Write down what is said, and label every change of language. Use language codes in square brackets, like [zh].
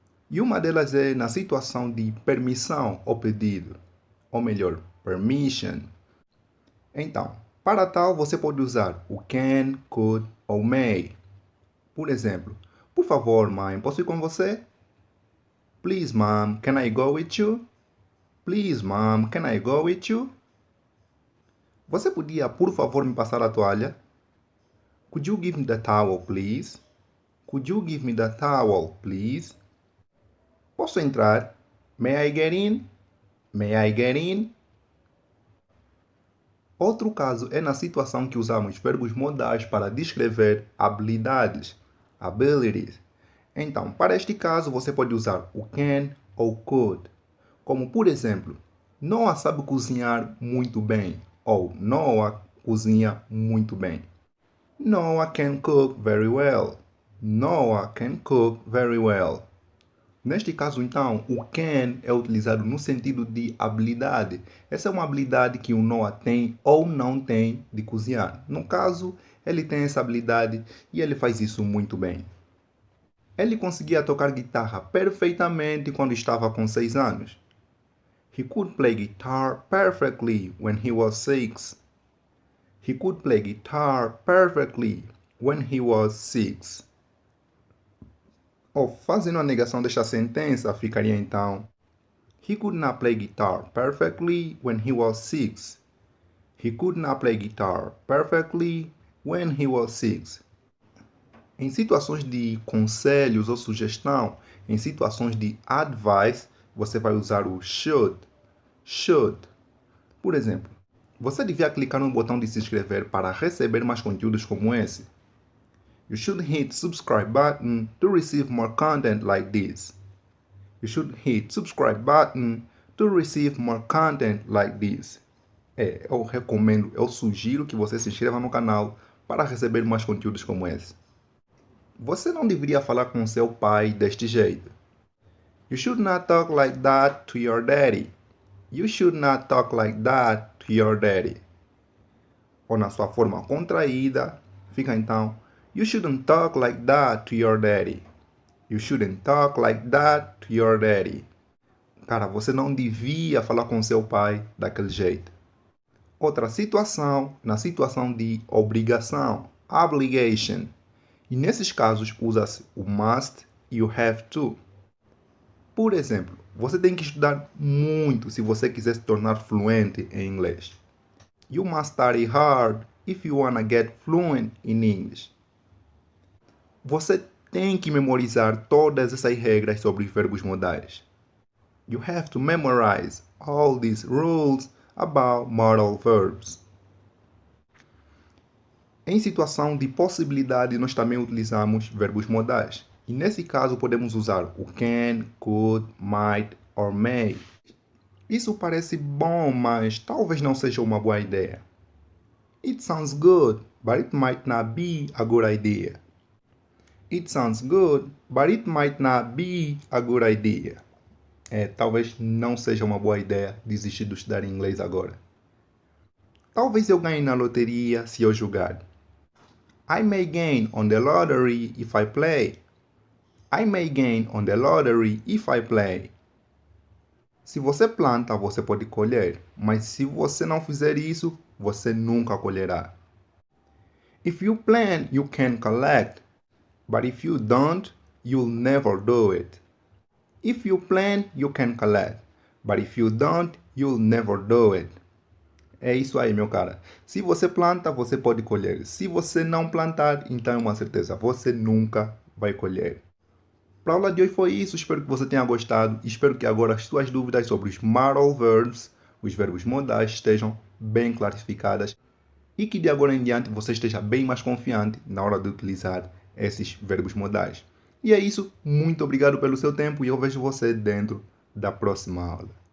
[pt] E uma delas é na situação de permissão ou pedido, ou melhor, permission. Então, para tal você pode usar o can, could ou may. Por exemplo, por favor, mãe, posso ir com você? [en] Please, mom, can I go with you? Please, mom, can I go with you? [pt] Você podia, por favor, me passar a toalha? [en] Could you give me the towel, please? Could you give me the towel, please? [pt] Posso entrar? [en] May I get in? May I get in? [pt] Outro caso é na situação que usamos verbos modais para descrever habilidades, abilities. Então, para este caso, você pode usar o can ou could. Como, por exemplo, Noah sabe cozinhar muito bem, ou Noah cozinha muito bem. [en] Noah can cook very well. Noah can cook very well. [pt] Neste caso, então, o can é utilizado no sentido de habilidade. Essa é uma habilidade que o Noah tem ou não tem de cozinhar. No caso, ele tem essa habilidade e ele faz isso muito bem. Ele conseguia tocar guitarra perfeitamente quando estava com 6 anos. [en] He could play guitar perfectly when he was 6. He could play guitar perfectly when he was 6. [pt] Ou fazendo a negação desta sentença, ficaria então: [en] He could not play guitar perfectly when he was 6. He could not play guitar perfectly when he was 6. [pt] Em situações de conselhos ou sugestão, em situações de advice, você vai usar o should. Should. Por exemplo, você devia clicar no botão de se inscrever para receber mais conteúdos como esse. [en] You should hit subscribe button to receive more content like this. You should hit subscribe button to receive more content like this. [pt] Eu recomendo, eu sugiro que você se inscreva no canal para receber mais conteúdos como esse. Você não deveria falar com seu pai deste jeito. [en] You should not talk like that to your daddy. You should not talk like that to your daddy. [pt] Ou na sua forma contraída, fica então: [en] You shouldn't talk like that to your daddy. You shouldn't talk like that to your daddy. [pt] Cara, você não devia falar com seu pai daquele jeito. Outra situação, na situação de obrigação, obligation. E nesses casos usa-se o must e o have to. Por exemplo, você tem que estudar muito se você quiser se tornar fluente em inglês. [en] You must study hard if you wanna get fluent in English. [pt] Você tem que memorizar todas essas regras sobre verbos modais. [en] You have to memorize all these rules about modal verbs. [pt] Em situação de possibilidade, nós também utilizamos verbos modais. E nesse caso, podemos usar o can, could, might or may. Isso parece bom, mas talvez não seja uma boa ideia. [en] It sounds good, but it might not be a good idea. It sounds good, but it might not be a good idea. [pt] Talvez não seja uma boa ideia desistir de estudar inglês agora. Talvez eu ganhe na loteria se eu jogar. [en] I may gain on the lottery if I play. I may gain on the lottery if I play. [pt] Se você planta, você pode colher, mas se você não fizer isso, você nunca colherá. [en] If you plant, you can collect, but if you don't, you'll never do it. If you plant, you can collect, but if you don't, you'll never do it. [pt] É isso aí, meu cara. Se você planta, você pode colher. Se você não plantar, então é uma certeza, você nunca vai colher. Para a aula de hoje foi isso, espero que você tenha gostado. Espero que agora as suas dúvidas sobre os modal verbs, os verbos modais, estejam bem clarificadas e que de agora em diante você esteja bem mais confiante na hora de utilizar esses verbos modais. E é isso, muito obrigado pelo seu tempo e eu vejo você dentro da próxima aula.